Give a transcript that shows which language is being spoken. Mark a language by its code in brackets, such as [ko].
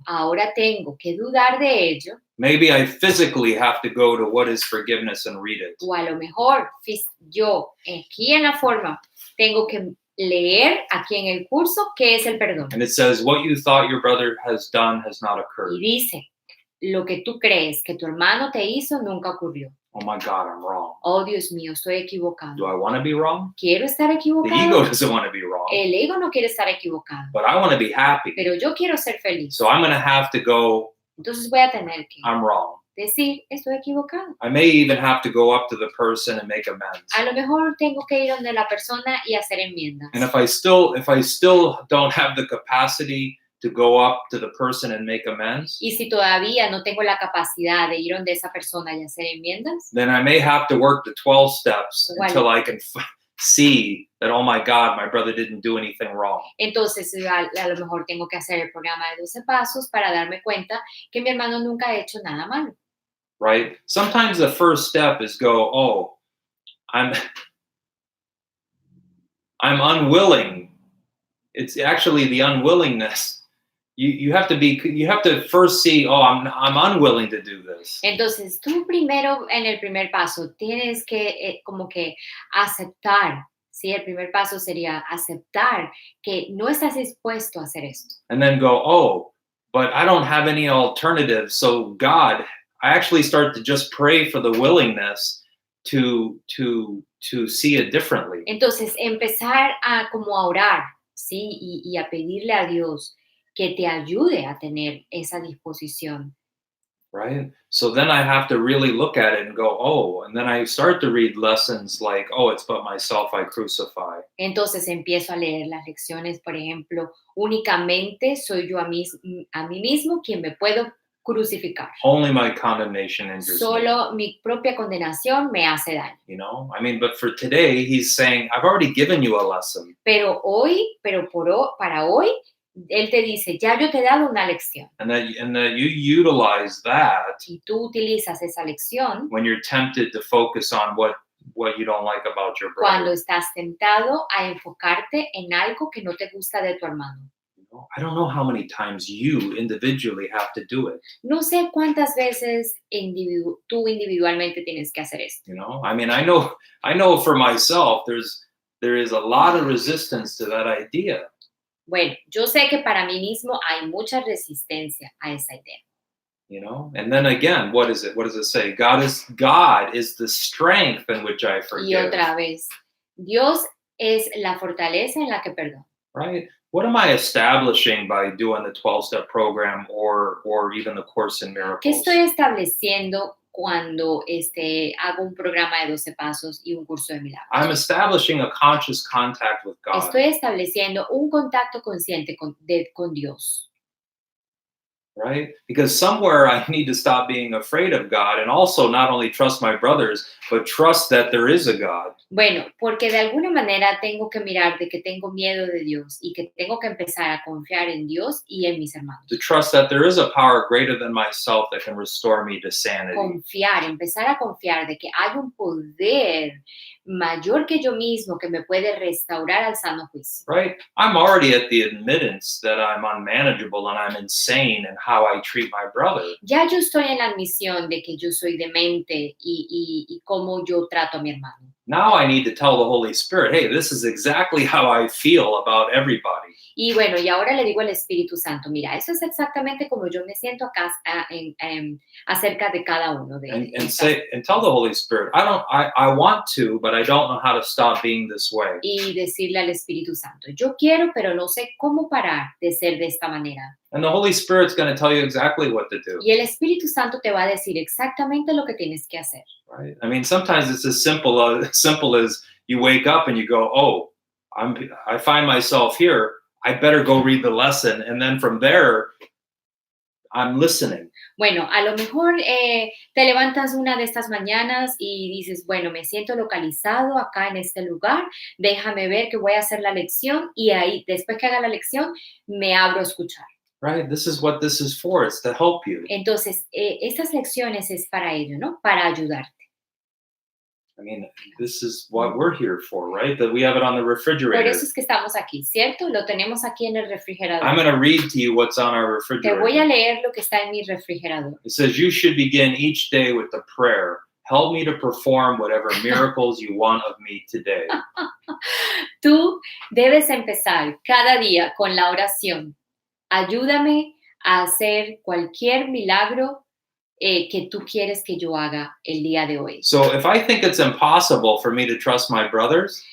[es] Ahora tengo que dudar de ello. [en] Maybe I physically have to go to what is forgiveness and read it. [es] O a lo mejor yo aquí en la forma tengo que leer aquí en el curso qué es el perdón. [en] And it says, what you thought your brother has done has not occurred. [es] Y dice, lo que tú crees que tu hermano te hizo nunca ocurrió. [en] Oh my God, I'm wrong. [es] Oh, Dios mío, estoy equivocado. [en] Do I want to be wrong? [es] ¿Quiero estar equivocado? [en] The ego doesn't want to be wrong. [es] El ego no quiere estar equivocado. [en] But I want to be happy. [es] Pero yo quiero ser feliz. [en] So I'm going to have to go, [es] entonces voy a tener que [en] I'm wrong. [es] decir, estoy equivocado. [en] I may even have to go up to the person and make amends. [es] A lo mejor tengo que ir donde la persona y hacer enmiendas. [en] And if I still don't have the capacity to go up to the person and make amends, [es] y si todavía no tengo la capacidad de ir donde esa persona y hacer enmiendas, [en] then I may have to work the 12 steps until I can see that, oh my God, my brother didn't do anything wrong. [es] Entonces a lo mejor tengo que hacer el programa de 12 pasos para darme cuenta que mi hermano nunca ha hecho nada malo. [en] Right? Sometimes the first step is go, oh, I'm unwilling. It's actually the unwillingness. You have to first see, oh, I'm unwilling to do this. [es] Entonces, tú primero, en el primer paso, tienes que como que aceptar, ¿sí? El primer paso sería aceptar que no estás dispuesto a hacer esto. [en] And then go, oh, but I don't have any alternatives. So God, I actually start to just pray for the willingness to see it differently. [es] Entonces, empezar a como a orar, ¿sí? Y a pedirle a Dios que te ayude a tener esa disposición. [en] Right? So then I have to really look at it and go, oh, and then I start to read lessons like, oh, it's but myself I crucify. [es] Entonces empiezo a leer las lecciones, por ejemplo, únicamente soy yo a mí mismo quien me puedo crucificar. [en] Only my condemnation injures [es] Solo mi propia condenación me hace daño. [en] You know, I mean, but for today, he's saying, I've already given you a lesson. [es] Para hoy, él te dice, ya yo te he dado una lección. [en] And that you utilize that. [es] Y tú utilizas esa lección. [en] When you're tempted to focus on what you don't like about your brother. [es] Cuando estás tentado a enfocarte en algo que no te gusta de tu hermano. [en] I don't know how many times you individually have to do it. [es] No sé cuántas veces tú individualmente tienes que hacer esto. [en] I mean, I know for myself, there is a lot of resistance to that idea. [es] Bueno, yo sé que para mí mismo hay mucha resistencia a esa idea. [en] And then again, what is it? What does it say? God is the strength in which I [es] Y [en] forgive. [es] otra vez, Dios es la fortaleza en la que perdono. [en] Right? What am I establishing by doing the 12-step program or even the Course in [es] ¿Qué [en] Miracles? [es] estoy estableciendo cuando hago un programa de 12 pasos y un curso de milagros? [en] I'm establishing a conscious contact with God. [es] Estoy estableciendo un contacto consciente con Dios. [en] Right? Because somewhere I need to stop being afraid of God and also not only trust my brothers, but trust that there is a God. [es] Bueno, porque de alguna manera tengo que mirar de que tengo miedo de Dios y que tengo que empezar a confiar en Dios y en mis hermanos. [en] To trust that there is a power greater than myself that can restore me to sanity. [es] Empezar a confiar de que hay un poder mayor que yo mismo que me puede restaurar al sano juicio. [en] Right? I'm already at the admittance that I'm unmanageable and I'm insane in how I treat my brother. [es] Ya yo estoy en la admisión de que yo soy demente y cómo yo trato a mi hermano. [en] Now I need to tell the Holy Spirit, hey, this is exactly how I feel about everybody. [es] Y bueno, y ahora le digo al Espíritu Santo, mira, eso es exactamente como yo me siento acá acerca de cada uno de ellos. [en] And tell the Holy Spirit, I want to, but I don't know how to stop being this way. [es] Y decirle al Espíritu Santo, yo quiero, pero no sé cómo parar de ser de esta manera. [en] And the Holy Spirit's going to tell you exactly what to do. [es] Y el Espíritu Santo te va a decir exactamente lo que tienes que hacer. [en] Right? I mean, sometimes it's as simple as you wake up and you go, oh, I find myself here. I better go read the lesson. And then from there, I'm listening. [es] Bueno, a lo mejor te levantas una de estas mañanas y dices, bueno, me siento localizado acá en este lugar, déjame ver que voy a hacer la lección y ahí, después que haga la lección, me abro a escuchar. [en] Right? This is what this is for. It's to help you. [es] Entonces, estas lecciones es para ello, ¿no? Para ayudarte. [en] I mean, this is what we're here for, right? That we have it on the [es] Por [en] refrigerator. [es] eso es que estamos aquí, ¿cierto? Lo tenemos aquí en el refrigerador. [en] I'm going to read to you what's on our [es] Te voy a [en] refrigerator. [es] leer lo que está en mi refrigerador. [en] It says, you should begin each day with the prayer. Help me to perform whatever miracles you want of me today. [es] Tú debes empezar cada día con la oración. Ayúdame a hacer cualquier milagro que tú quieres que yo haga el día de hoy. [en] So if I think it's impossible for me to trust my brothers,